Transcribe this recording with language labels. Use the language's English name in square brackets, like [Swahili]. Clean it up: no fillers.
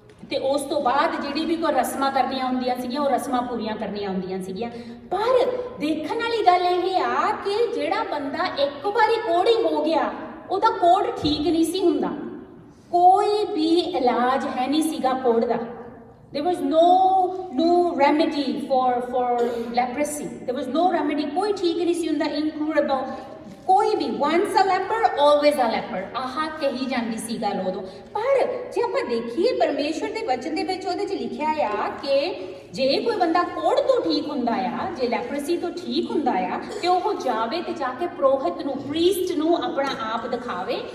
[Punjabi] ਤੇ ਉਸ ਤੋਂ ਬਾਅਦ ਜਿਹੜੀ ਵੀ ਕੋਈ ਰਸਮਾਂ ਕਰਨੀਆਂ ਹੁੰਦੀਆਂ ਸੀਗੀਆਂ ਉਹ ਰਸਮਾਂ ਪੂਰੀਆਂ ਕਰਨੀਆਂ ਹੁੰਦੀਆਂ ਸੀਗੀਆਂ। ਪਰ ਦੇਖਣ ਵਾਲੀ ਗੱਲ ਇਹ ਆ ਕਿ ਜਿਹੜਾ ਬੰਦਾ ਇੱਕ ਵਾਰੀ ਕੋੜੀ ਹੋ ਗਿਆ ਉਹਦਾ ਕੋੜ ਠੀਕ ਨਹੀਂ ਸੀ ਹੁੰਦਾ, ਕੋਈ ਵੀ ਇਲਾਜ ਹੈ ਨਹੀਂ ਸੀਗਾ ਕੋੜ ਦਾ। [English] There was no remedy for leprosy. There was no remedy. [Punjabi] कोई ठीक नहीं सी हुंदा, incurable. ਕੋਈ ਵੀ [English] once a leper always a leper, [Punjabi] ਆਹ ਕਹੀ ਜਾਂਦੀ ਸੀ ਗੱਲ ਉਦੋਂ। ਪਰ ਜੇ ਆਪਾਂ ਦੇਖੀਏ ਪਰਮੇਸ਼ਵਰ ਦੇ ਵਚਨ ਦੇ ਵਿੱਚ ਉਹਦੇ 'ਚ ਲਿਖਿਆ ਆ ਕਿ ਜੇ ਕੋਈ ਬੰਦਾ ਕੋੜ ਤੋਂ ਠੀਕ ਹੁੰਦਾ ਆ, ਜੇ ਲੈਪਰਸੀ ਤੋਂ ਠੀਕ ਹੁੰਦਾ ਆ ਤੇ ਉਹ ਜਾਵੇ ਤੇ ਜਾ ਕੇ ਪੁਰੋਹਿਤ ਨੂੰ, ਪ੍ਰੀਸਟ ਨੂੰ ਆਪਣਾ ਆਪ ਦਿਖਾਵੇ।